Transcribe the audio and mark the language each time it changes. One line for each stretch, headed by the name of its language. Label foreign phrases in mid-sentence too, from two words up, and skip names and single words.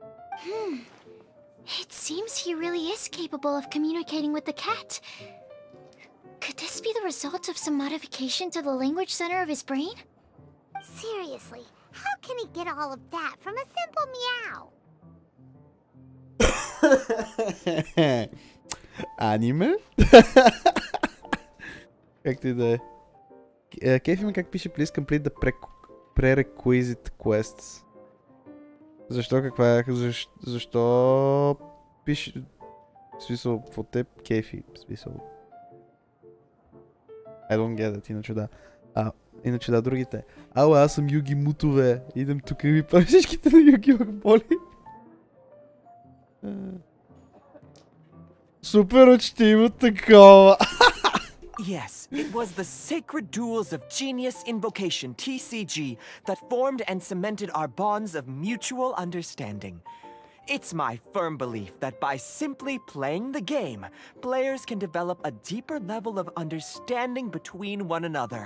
English: It seems he really is capable of communicating with the cat. Could this be the result of some modification to the language center of his brain? Seriously, how can he get all of that from a simple meow?
Bulgarian: Аниме? Както и да е. Кефи ме как пише
English: Please complete the prerequisite quests.
Bulgarian: Защо? Каква е? Защо пише... В смисъл, какво те кефи? В смисъл...
English: I don't get it,
Bulgarian: иначе да. Иначе да, другите. Аз съм Юги Мутове. Идем тук и ми правя всичките на Юги Боли. Супер, че има такова.
English: Yes, it was the Sacred Duels of Genius Invocation, TCG, that formed and cemented our bonds of mutual understanding. It's my firm belief that by simply playing the game, players can develop a deeper level of understanding between one another.